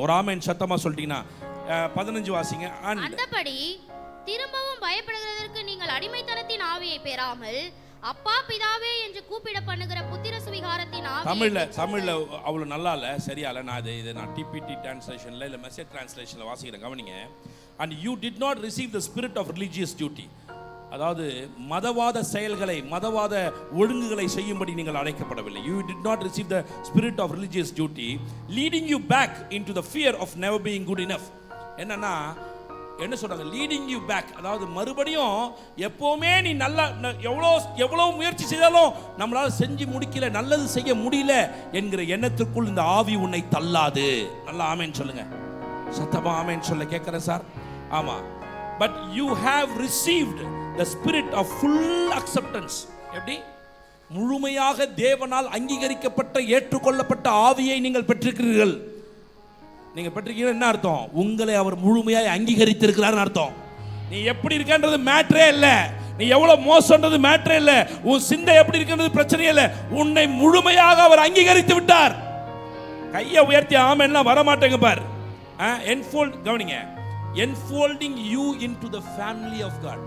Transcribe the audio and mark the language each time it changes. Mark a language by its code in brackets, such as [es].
[ta] ஒரு ஆமென் சத்தமா சொல்லிட்டீங்கன்னா 15 வாசிங்க. அந்தபடி திரும்பவும் பயப்படுகிறதற்கு நீங்கள் அடிமைத்தனத்தின் ஆவியை பெறாமல் அப்பா பிதாவே என்று கூப்பிட பண்ணுகிற புத்திர சுவிகாரத்தின் ஆவியை. தமிழ்ல அவ்வளவு நல்லா இல்ல, சரியா இல்ல. நான் டிபிடி டிரான்ஸ்லேஷன்ல இல்ல மெசேஜ் டிரான்ஸ்லேஷன்ல வாசிக்கிறேன், கவனிங்க. [en] And you did not receive the spirit of religious duty. [ta] அதாவது மதவாத செயல்களை, மதவாத ஒழுங்குகளை செய்யும்படி நீங்கள் அழைக்கப்படவில்லை. [en] You did not receive the spirit of religious duty leading you back into the fear of never being good enough. [ta] என்னன்னா என்ன சொல்றாங்க? [en] leading you back, [ta] அதாவது மறுபடியும் எப்பவுமே நீ நல்லா எவ்வளவு முயற்சி செய்தாலும் நம்மளால செஞ்சு முடிக்கல, நல்லது செய்ய முடியல என்கிற எண்ணத்திற்குள் இந்த ஆவி உன்னை தள்ளாது. நல்லா ஆமென் சொல்லுங்க, சத்தமா ஆமென் சொல்ல கேட்கிறேன் சார். ஆமா. [en] But you have received the spirit of full acceptance. [ta] எப்படி? முழுமையாக தேவனால் அங்கீகரிக்கப்பட்ட ஏற்றுக்கொள்ளப்பட்ட ஆவியை நீங்கள் பெற்றிருக்கிறீர்கள். நீங்க பெற்றிருக்கீங்க என்ன அர்த்தம்? உங்களை அவர் முழுமையாக அங்கீகரித்திருக்கிறார்னு அர்த்தம். நீ எப்படி இருக்கன்றது மேட்டரே இல்ல, நீ எவ்வளவு மோசம்ன்றது மேட்டரே இல்ல, உன் சிந்தை எப்படி இருக்குன்றது பிரச்சனையே இல்ல. உன்னை முழுமையாக அவர் அங்கீகரித்து விட்டார். கையை உயர்த்தி ஆமென்லாம் வர மாட்டேங்க பார். கவனிங்க, [en] enfolding you into the family of God.